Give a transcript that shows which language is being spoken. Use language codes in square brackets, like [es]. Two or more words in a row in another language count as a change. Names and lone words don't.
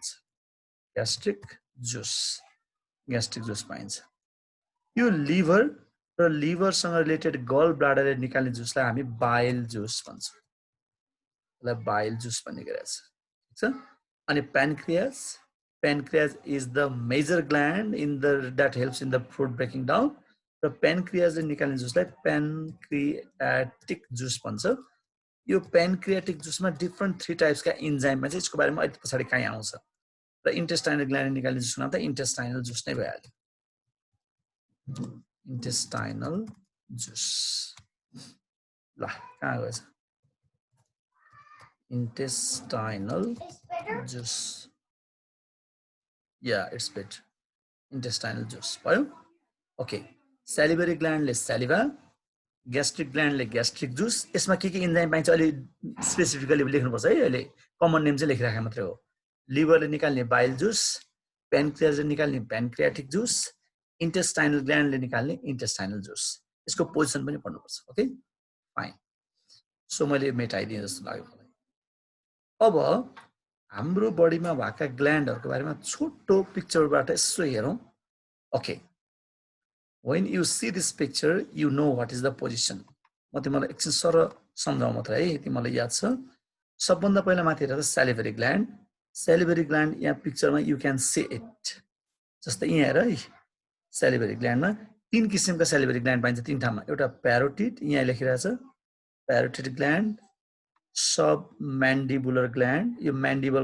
[en] gastric juice [ne] पाइन्छ. यो लिभर र लिभरसँग रिलेटेड [en] gall bladder [ne] निकाल्ने जुसलाई हामी [en] bile juice [ne] भन्छौँ. यसलाई [en] bile juice [ne] भन्ने गरिरहेछ. [en] ठिक छ. अनि pancreas is the major gland in the that helps in the food breaking down. [ne] र प्यानक्रियाजले निकाल्ने जुसलाई [en] pancreatic juice [ne] भन्छ. यो [en] pancreatic juice different 3 types [ne] इन्जाइममा चाहिँ यसको बारेमा अहिले पछाडी कहीँ आउँछ र [en] intestinal gland [ne] निकाल्ने जुसको नाम त [en] intestinal juice [ne] नै भइहाल्यो [en] intestinal juice ल कहाँ गएछ intestinal juice yeah it's better intestinal juice भयो okay salivary gland ले saliva gastric gland ले gastric juice यसमा के इन्जाइम [ne] पाइन्छ अहिले स्पेसिफिकली लेख्नु पर्छ है अहिले कमन नेम चाहिँ लेखिराखे मात्रै हो लिभरले निकाल्ने [en] bile juice [ne] प्यानक्रियासले निकाल्ने [en] pancreatic juice intestinal gland [ne] निकाल्ने [en] intestinal juice [ne] यसको पोजिसन पनि पढ्नु पर्छ [en] okay fine so [ne] मैले मेटाइदिए जस्तो लाग्यो अब हाम्रो बडीमा भएका ग्ल्यान्डहरुको बारेमा छोटो पिक्चरबाट यसो हेरौं ओके [en] when you see this picture you know what is the position [ne] म तिमीलाई एकछिन सर सम्झाउ मात्र है तिमीलाई याद छ सबभन्दा पहिला माथि हेरेर [en] salivary gland [ne] यहाँ पिक्चरमा [en] you can see it [ne] जस्तै यहाँ हेर है [en] salivary gland [ne] मा तीन किसिमका [en] salivary gland [ne] पाइन्छ तीन ठाउँमा एउटा parotid यहाँ लेखिरहेछ [en] parotid gland submandibular gland [ne] यो mandible